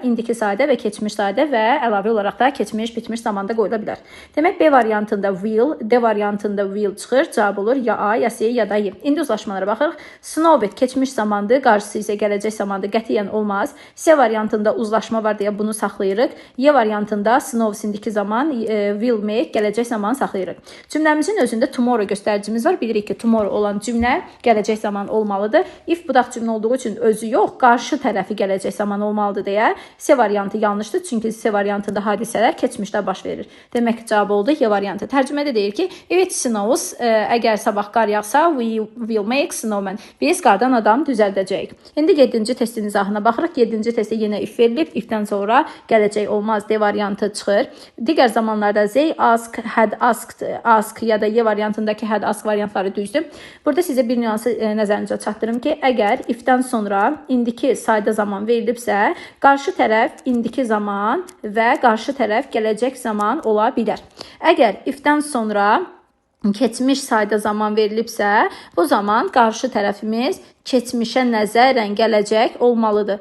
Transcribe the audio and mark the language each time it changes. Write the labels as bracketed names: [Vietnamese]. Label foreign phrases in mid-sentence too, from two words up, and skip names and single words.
[Azerbaijani] İndiki sadə və keçmiş sadə və əlavə olaraq da keçmiş, bitmiş zamanda qoyula bilər. Demək, B variantında will, D variantında will çıxır. Cavab olur ya A, ya C, ya da Y. İndi uzlaşmalara baxırıq. Snowed keçmiş zamandır, qarşısı isə gələcək zamanda qətiyyən olmaz. C variantında uzlaşma var deyə bunu saxlayırıq. Y variantında snows indiki zaman, [English] will make [Azerbaijani] gələcək zaman saxlayırıq. Cümləmizin özündə tomorrow göstəricimiz var. Bilirik ki, tomorrow olan cümlə gələcək zaman olmalıdır. If budaq cümlə olduğu üçün özü yox, qarşı tərəfi gələcək zaman olmalıdır deyə C variantı yanlışdır. Çünki C variantında hadisələr keçmişdə baş verir. Demək ki, cavab oldu Y variantı. Tərcümədə deyir ki, [English] if it snows, [Azerbaijani] əgər sabah qar yağsa, [English] we will make snowman. [Azerbaijani] Biz qardan adam düzəldəcəyik. İndi 7-ci testin izahına baxırıq. 7-ci testdə yenə if verilib. If-dən sonra gələcək olmaz. D variantı çıxır. Digər zamanlarda [English] they ask, had asked, ask [Azerbaijani] ya da Y variantındakı [English] had ask [Azerbaijani] variantları düzdür. Burada sizə bir nüansı nəzərinizə çatdırım ki, əgər if-dən sonra indiki sayda zaman verilibsə, qarşı tərəf indiki zaman və qarşı tərəf gələcək zaman ola bilər. Əgər if-dən sonra keçmiş sayda zaman verilibsə, bu zaman qarşı tərəfimiz keçmişə nəzərən gələcək olmalıdır.